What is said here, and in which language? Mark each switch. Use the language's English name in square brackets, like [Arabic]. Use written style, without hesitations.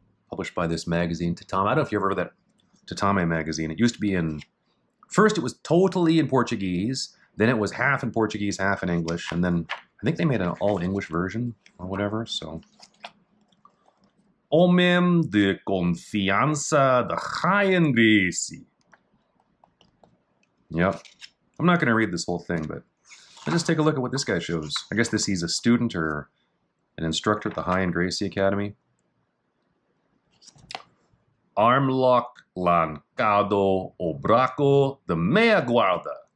[English] Published by this magazine, Tatame. I don't know if you ever heard of that Tatame magazine. It used to be first it was totally in Portuguese, then it was half in Portuguese, half in English, and then I think they made an all-English version or whatever, so. [Portuguese] Homem de confiança da Rainha Gracie. [English] Yep. I'm not going to read this whole thing, but let's just take a look at what this guy shows. I guess he's a student or an instructor at the Rainha Gracie Academy. [Portuguese] Arm lock lancado o braco de meia guarda.